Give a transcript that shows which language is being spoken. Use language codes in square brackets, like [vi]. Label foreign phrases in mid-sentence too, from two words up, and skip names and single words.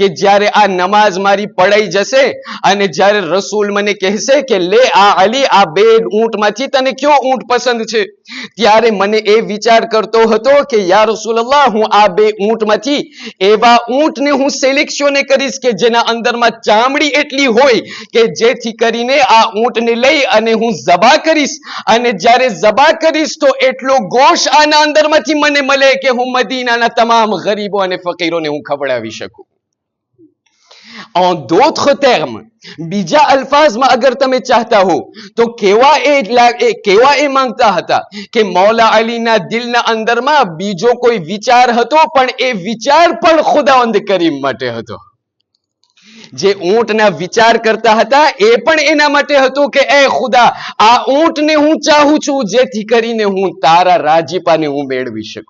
[gu] જ્યારે આ નમાઝ મારી પડાઈ જશે અને જ્યારે રસૂલ મને કહેશે કે લે આ અલી આ 2 ઊંટમાંથી તને કયો ઊંટ પસંદ છે, ત્યારે મને એ વિચાર કરતો હતો કે [ar] يا رسول الله [gu] હું આ 2 ઊંટમાંથી એવા ઊંટને હું સિલેક્શન કરીશ કે જેના અંદરમાં ચામડી એટલી હોય કે જેથી કરીને આ ઊંટને લઈ અને હું ઝબા કરીશ અને જ્યારે ઝબા કરીશ તો એટલો ગોશ આના અંદરમાંથી મને મળે કે હું મદીનાના તમામ ગરીબો અને ફકીરોને હું ખવડાવી શકું. [fr] En d'autres termes, [gu] બીજા અલ્ફાઝમાં અગર તમે ચાહતા હો તો કેવા એ માંગતા હતા કે મૌલા અલીના દિલના અંદરમાં બીજો કોઈ વિચાર હતો પણ એ વિચાર પણ ખુદાવંદ કરીમ માટે હતો. જે ઊંટના વિચાર કરતા હતા એ પણ એના માટે હતું કે એ ખુદા આ ઊંટને હું ચાહું છું જેથી કરીને હું તારા રાજીપાને હું મેળવી શકું.